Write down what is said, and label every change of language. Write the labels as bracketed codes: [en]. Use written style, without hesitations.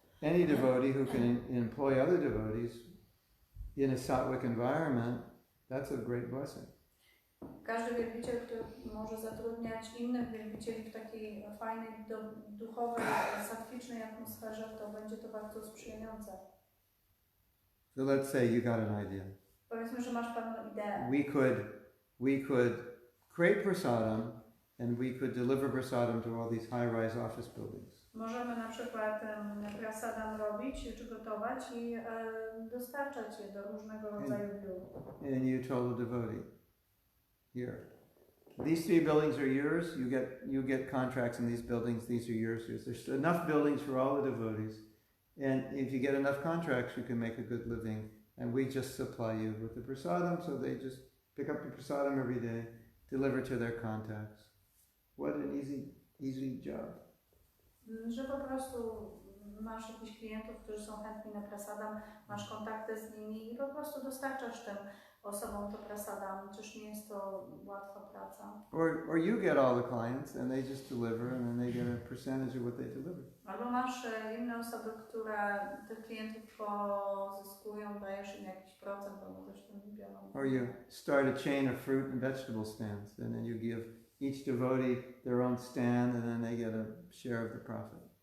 [en] Any devotee who can employ other devotees in a sattvic environment, that's a great blessing. [pl] Każdy wielbiciel, który może zatrudniać innych wielbicieli w takiej fajnej, duchowej, sattwicznej atmosferze, to będzie to bardzo sprzyjające. [en] So let's say you got an idea. [pl] Powiedzmy, że masz pewną ideę. [en] We could create prasadam and we could deliver prasadam to all these high-rise office buildings. [pl] Możemy na przykład prasadam robić, czy gotować i dostarczać je do różnego rodzaju biur. [en] And you told the devotee, here, these 3 buildings are yours. You get contracts in these buildings. These are yours. There's enough buildings for all the devotees, and if you get enough contracts, you can make a good living. And we just supply you with the prasadam, so they just pick up the prasadam every day, deliver to their contacts. What an easy job. [pl] Że po prostu masz jakichś klientów, którzy są chętni na prasadam, masz kontakty z nimi i po prostu dostarczasz tym osobom to prasadam. Czyż nie jest to łatwa praca? [en] Or you get all the clients and they just deliver and then they get a percentage of what they deliver. [pl] Albo masz inne osoby, które tych klientów pozyskują, dajesz im jakiś procent, albo coś tam biorą. [en] Or you start a chain of fruit and vegetable stands and then you give each devotee their own stand and then they get a share of the profit.